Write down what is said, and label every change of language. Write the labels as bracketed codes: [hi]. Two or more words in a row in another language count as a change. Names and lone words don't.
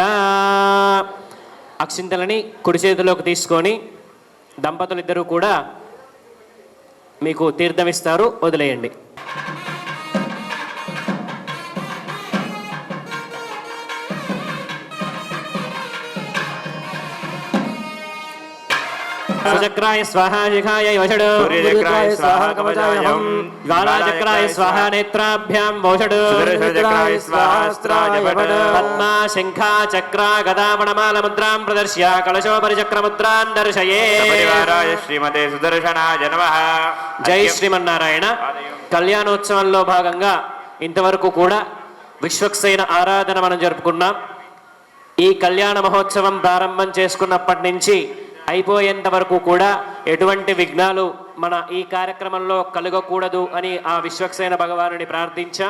[te] అక్షింతలని కుడి చేతిలోకి తీసుకొని దంపతులు ఇద్దరూ కూడా మీకు తీర్థమిస్తారు, వదిలేయండి. [sa] సుచక్రాయ స్వాహ శిఖాయ వషడు सूर्यचक्राय स्वाहा कवचायं ज्वालाचक्राय स्वाहा नेत्राभ्यां वषडु सुदर्शनचक्राय स्वाहास्त्राय वट पद्मा शंखा चक्रा गदामणमाल मुद्रां प्रदर्श्य कलशोपरि चक्रमुद्रां दर्शये. परिवाराय श्रीमते सुदर्शनाय नमः. [te] జై శ్రీమన్నారాయణ. కళ్యాణోత్సవంలో భాగంగా ఇంతవరకు కూడా విశ్వక్సేన ఆరాధన మనం జరుపుకున్నాం. ఈ కళ్యాణ మహోత్సవం ప్రారంభం చేసుకున్నప్పటి నుంచి అయిపోయేంత వరకు కూడా ఎటువంటి విఘ్నాలు మన ఈ కార్యక్రమంలో కలగకూడదు అని ఆ విశ్వక్సేన భగవానుని ప్రార్థించాం.